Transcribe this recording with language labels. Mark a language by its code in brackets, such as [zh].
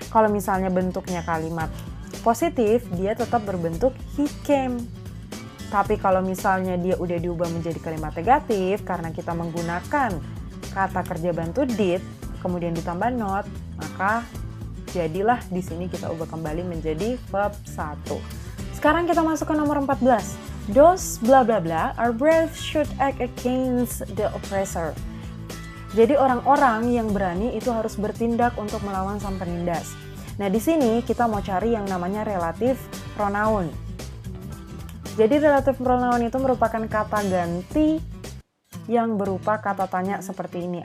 [id] Kalau misalnya bentuknya kalimat positif, dia tetap berbentuk [en] he came. [id] Tapi kalau misalnya dia udah diubah menjadi kalimat negatif karena kita menggunakan kata kerja bantu did, kemudian ditambah not, maka jadilah di sini kita ubah kembali menjadi verb 1. Sekarang kita masuk ke nomor 14. [en] Those bla bla bla are brave should act against the oppressor. [id] Jadi orang-orang yang berani itu harus bertindak untuk melawan sang penindas. Nah, di sini kita mau cari yang namanya relative pronoun. Jadi relative pronoun itu merupakan kata ganti yang berupa kata tanya seperti ini.